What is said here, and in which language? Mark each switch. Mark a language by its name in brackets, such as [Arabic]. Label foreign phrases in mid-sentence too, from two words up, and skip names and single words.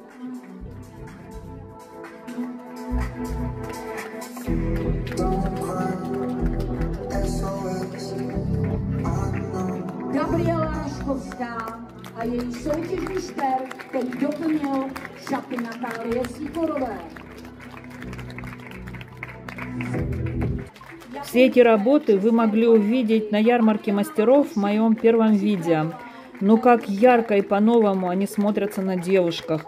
[Czech] Gabriela Raškovská a její soutěžní šperk, který doplnil šaty Natálie Sikorové. [Russian] Все эти работы вы могли увидеть на ярмарке мастеров в моем первом видео. Но как ярко и по-новому они смотрятся на девушках.